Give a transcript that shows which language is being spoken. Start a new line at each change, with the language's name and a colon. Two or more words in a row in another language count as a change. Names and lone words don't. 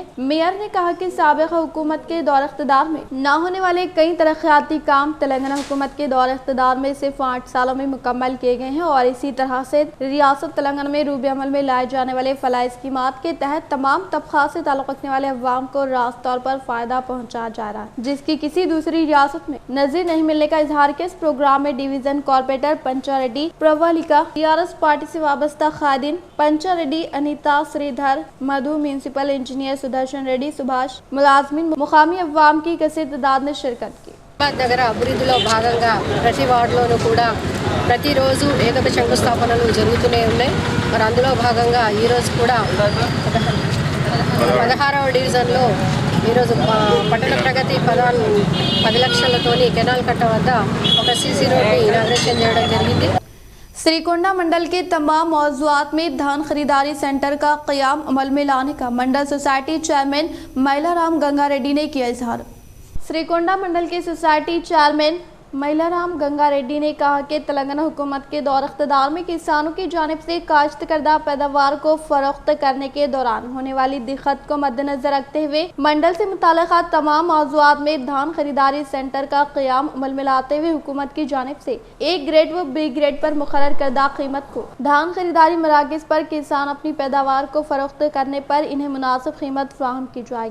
Urdu: میئر نے کہا کہ سابقہ حکومت کے دور اقتدار میں نہ ہونے والے کئی ترقیاتی کام تلنگانہ حکومت کے دور اقتدار میں صرف 8 سالوں میں مکمل کیے گئے ہیں، اور اسی طرح سے ریاست تلنگانہ میں روب عمل میں لائے جانے والے فلاحی اسکیمات کے تحت تمام طبقات سے تعلق رکھنے والے عوام کو راست طور پر فائدہ پہنچایا جا رہا ہے، جس کی کسی دوسری ریاست میں نظیر نہیں ملنے کا اظہار کیا۔ اس پروگرام میں ڈویژن کارپوریٹر پنچا ریڈی پرووالیکا، TRS پارٹی سے وابستہ قائدین پنچا ریڈی، انیتا سری دھر، مدھو، میونسپل انجینئر سدرشن ریڈی، سبھاش، ملازمین، مقامی عوام کی کثیر تعداد نے شرکت کی۔
Telugu: నగర అభివృద్ధిలో భాగంగా ప్రతి వార్డులోనూ కూడా ప్రతిరోజు ఏకక శంకుస్థాపనలు జరుగుతూనే ఉన్నాయి। మరి అందులో భాగంగా ఈరోజు కూడా 16వ డివిజన్లో ఈరోజు పట్టణ ప్రగతి 10 లక్షలతోని కెనాల్ కట్ట వద్ద ఒక CC రోడ్ని ఇనాగ్రేషన్ చేయడం జరిగింది।
Urdu: سری کونڈا منڈل کے تمام مواضعات میں دھان خریداری سینٹر کا قیام عمل میں لانے کا منڈل سوسائٹی چیئرمین مہیلارام گنگا ریڈی نے کیا اظہار. سری کونڈا منڈل کے سوسائٹی چیئرمین مہیلارام گنگا ریڈی نے کہا کہ تلنگانہ حکومت کے دور اختیار میں کسانوں کی جانب سے کاشت کردہ پیداوار کو فروخت کرنے کے دوران ہونے والی دقت کو مدنظر رکھتے ہوئے منڈل سے متعلقہ تمام مواضعات میں دھان خریداری سینٹر کا قیام عمل میں لاتے ہوئے حکومت کی جانب سے A گریڈ و B گریڈ پر مقرر کردہ قیمت کو دھان خریداری مراکز پر کسان اپنی پیداوار کو فروخت کرنے پر انہیں مناسب قیمت فراہم کی جائے گی.